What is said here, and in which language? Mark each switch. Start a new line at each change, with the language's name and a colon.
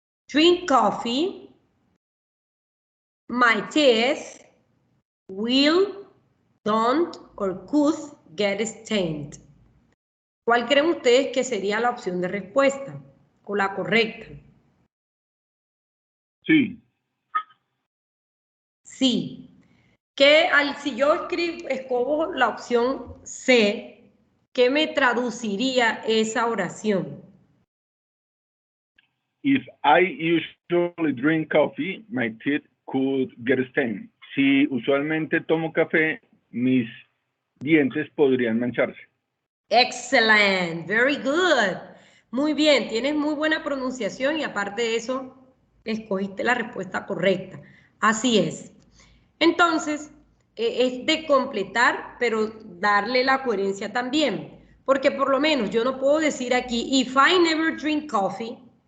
English: Drink coffee, my teeth, will, don't, or could get stained.
Spanish: ¿Cuál creen ustedes que sería la opción de respuesta o la correcta? Sí. Sí. Si yo escojo la opción C, ¿qué me traduciría esa oración?
English: If I usually drink coffee, my teeth could get stained.
Spanish: Si usualmente tomo café, mis dientes podrían mancharse.
English: Excellent, very good.
Spanish: Muy bien, tienes muy buena pronunciación y aparte de eso, escogiste la respuesta correcta. Así es. Entonces, es de completar, pero darle la coherencia también. Porque por lo menos yo no puedo decir aquí,
English: if I never drink coffee,